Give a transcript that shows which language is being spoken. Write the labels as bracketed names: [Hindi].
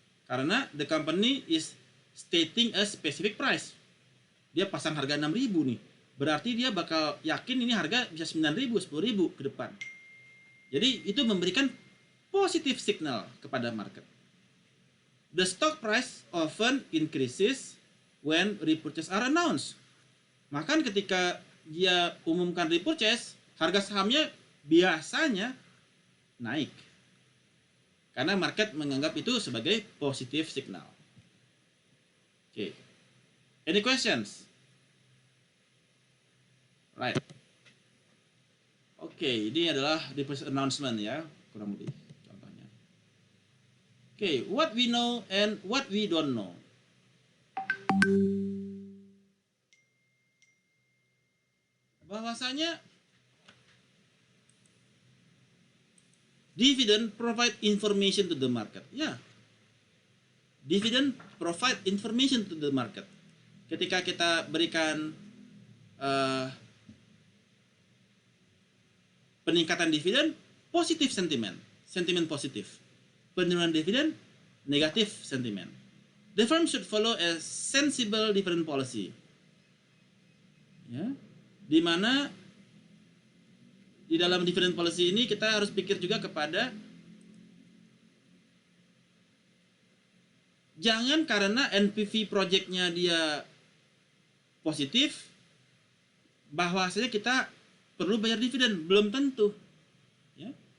[English] Karena the company is stating a specific price. [Indonesian] Dia pasang harga 6.000 nih. Berarti dia bakal yakin ini harga bisa 9.000, 10.000 ke depan. Jadi itu memberikan positive signal kepada market. [English] The stock price often increases when repurchase are announced. [Indonesian] Maka ketika dia umumkan repurchase, harga sahamnya biasanya naik. Karena market menganggap itu sebagai positive signal. Oke. [English] Any questions? Right. [Indonesian] Oke, ini adalah repurchase announcement ya, kurang lebih contohnya. [English] Oke, what we know and what we don't know. Bahwasanya dividend provide information to the market. Ya, dividend provide information to the market. [Indonesian] Ketika kita berikan peningkatan dividen, positif sentimen positif. Penurunan dividen, negatif sentimen. [English] The firm should follow a sensible dividend policy. [Indonesian] Ya, di mana di dalam dividend policy ini kita harus pikir juga kepada jangan karena NPV projectnya dia positif bahwasanya kita perlu bayar dividen, belum tentu, ya.